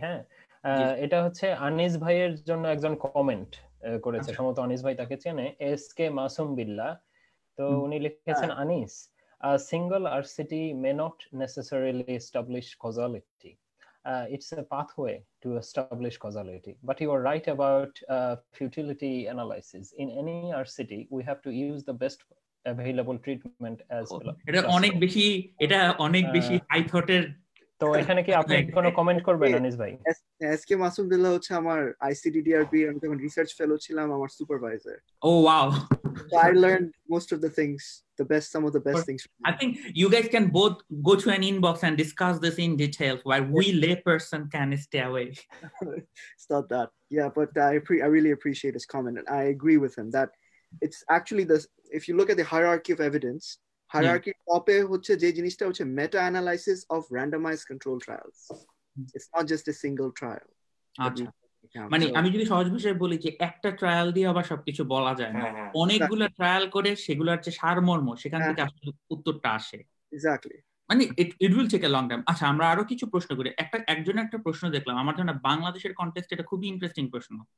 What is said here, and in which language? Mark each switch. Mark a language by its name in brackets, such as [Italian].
[Bangla] হ্যাঁ, এটা হচ্ছে আনিস ভাইয়ের জন্য একজন কমেন্ট করেছে, সম্ভবত আনিস ভাই তাকে চেনে, এসকে মাসুম বিল্লাহ। তো উনি লিখেছেন, Anis, [English] a single RCT may not necessarily establish causality. It's a pathway to establish causality, but you are right about futility analysis. In any RCT, we have to use the best available treatment as [Bangla] এটা অনেক বেশি high থটের তো এখানে কি আপনি কোনো comment করবেন আনিস ভাই? এসকে মাসুমদুল্লাহ হচ্ছে আমার আইসিডিডিআরবি, আমি যখন রিসার্চ ফেলো ছিলাম, আমার supervisor. [English] Oh wow. So I learned most of the things, some of the best things from I think you guys can both go to an inbox and discuss this in detail while we layperson can stay away. It's not that. Yeah, but I really appreciate his comment, and I agree with him that it's actually if you look at the hierarchy of evidence, hierarchy top [Bangla] হচ্ছে যে জিনিসটা হচ্ছে [English] meta analysis of randomized control trials. It's not just a single trial. [Bangla] আচ্ছা, মানে আমি যদি সহজ ভাষায় বলি যে একটা ট্রায়াল দিয়ে আবার সবকিছু বলা যায় না, অনেকগুলো ট্রায়াল করে সেগুলোর যে সারমর্ম সেখান থেকে আসলে উত্তরটা আসে। [English] exactly, [Bangla] মানে [English] It will take a long time. [Bangla] আচ্ছা, আমরা আরো কিছু প্রশ্ন করি। একজনের একটা প্রশ্ন দেখলাম, আমার জন্য বাংলাদেশের কনটেক্সট এটা খুবই ইন্টারেস্টিং প্রশ্ন।